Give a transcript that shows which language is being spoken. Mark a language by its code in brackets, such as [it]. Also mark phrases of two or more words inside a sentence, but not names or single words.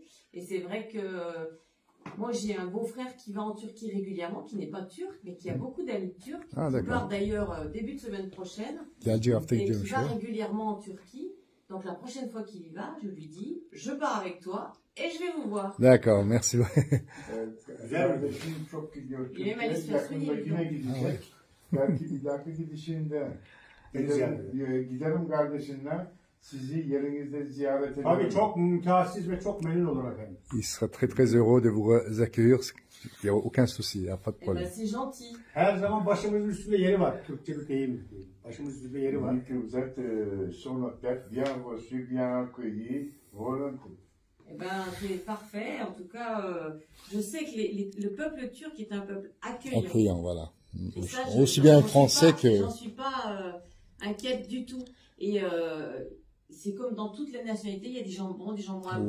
[fr] Et c'est vrai que moi j'ai un beau-frère qui va en Turquie régulièrement, qui n'est pas turc, mais qui a beaucoup d'amis turcs, qui part d'ailleurs début de semaine prochaine, et qui va régulièrement en Turquie. Donc la prochaine fois qu'il y va, je lui dis, je pars avec toi et je vais vous voir. D'accord, merci. [tr] Kardeşim çok gidiyor. Yakında yine gidecek. Belki bir dahaki gidişinde giderim kardeşinle. sizi yerinizde ziyaret edelim. Tabii çok mümtazsiz ve çok memnun olur efendim. [fr] Il sera très très heureux de vous accueillir. Il n'y a aucun souci, il n'y a pas de Eh ben, problème. c'est gentil. [tr] Her zaman başımızın üstünde yeri var. Türkçe bir deyim. Başımızın üstünde yeri var. [fr] Vu que vous êtes sur notre tête, bien reçus, bien accueillis, volontiers. Eh ben, c'est parfait. En tout cas, je sais que le peuple turc est un peuple accueillant. Accueillant, voilà. Et ça, Aussi bien j'en suis français pas- que... J'en suis pas inquiète du tout. Et c'est comme dans toutes les nationalités, il y a des gens bons, des gens moins bons.